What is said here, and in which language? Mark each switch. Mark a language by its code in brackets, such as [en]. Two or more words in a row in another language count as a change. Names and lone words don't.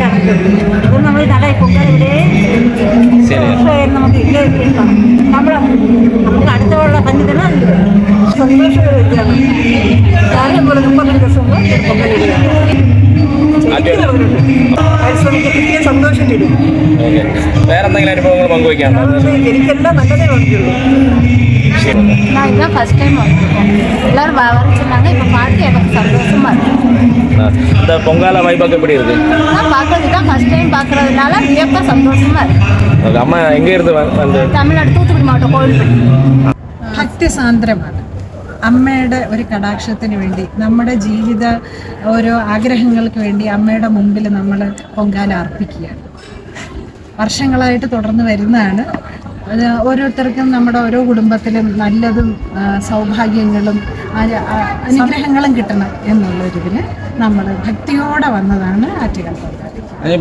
[ml] ഇതും നമ്മൾ നട പൊങ്കാലിവിടെ നമുക്ക് ഇല്ല നമുക്ക് അടുത്തുള്ള സന്നിധിന് സന്തോഷം കാര്യം പോലെ 35 വർഷം കിട്ടിയ സന്തോഷം കിട്ടും. വേറെന്തെങ്കിലും അനുഭവങ്ങൾ പങ്കുവയ്ക്കാണോ? എനിക്കെല്ലാം നല്ലതേ വന്നിട്ടുള്ളൂ. [ta] நான் இதுதான் [en] first time [ta] வந்திருக்கோம். எல்லாரும் வரன்னு சொன்னாங்க. இப்போ பார்த்து எனக்கு சந்தோஷமா இருக்கு. இந்த பொங்கால வைபாக்கு எப்படி இருக்கு? நான் பார்க்கறது தான் [en] first time [ta] பார்க்கறதுனால வியப்பா சந்தோஷமா இருக்கு. அம்மா எங்க இருந்து வந்து? [ml] തമിഴ്നാട് തൂത്തുക്കുടി മാവട്ടം കോവിൽപ്പടി. ഭക്തിസാന്ദ്രമാണ്. അമ്മയുടെ ഒരു കടാക്ഷത്തിന് വേണ്ടി നമ്മുടെ ജീവിത ഓരോ ആഗ്രഹങ്ങൾക്ക് വേണ്ടി അമ്മയുടെ മുമ്പിൽ നമ്മൾ പൊങ്കാല അർപ്പിക്കുകയാണ്. വർഷങ്ങളായിട്ട് തുടർന്ന് വരുന്നതാണ്. ഓരോരുത്തർക്കും നമ്മുടെ ഓരോ കുടുംബത്തിലും നല്ലതും സൗഭാഗ്യങ്ങളും അനുഗ്രഹങ്ങളും കിട്ടണം എന്നുള്ളൊരിതിന് നമ്മൾ ഭക്തിയോടെ വന്നതാണ് ആറ്റുകാൽ പൊങ്കാല.